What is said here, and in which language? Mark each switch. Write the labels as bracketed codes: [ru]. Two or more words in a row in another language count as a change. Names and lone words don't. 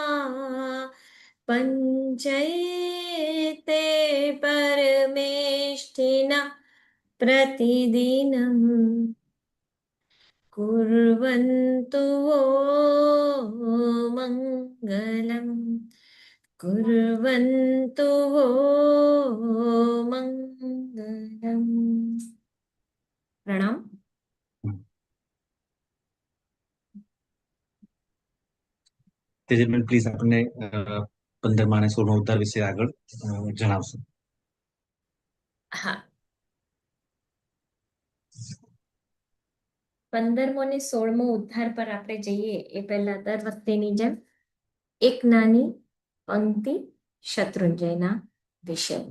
[sa] पञ्चैते परमेष्ठिना प्रतिदिनम् कुर्वन्तु वो मङ्गलम् कुर्वन्तु वो मङ्गलम्। प्रणाम। [gu] તેજલબેન પ્લીઝ આપણને 15મા અને 16મા ઉદ્ધાર વિશે આગળ જણાવશો. હા, 15મો અને 16મો ઉદ્ધાર પર આપણે જઈએ એ પહેલા દર વખતેની જેમ એક નાની પંક્તિ શત્રુંજયના વિષયની.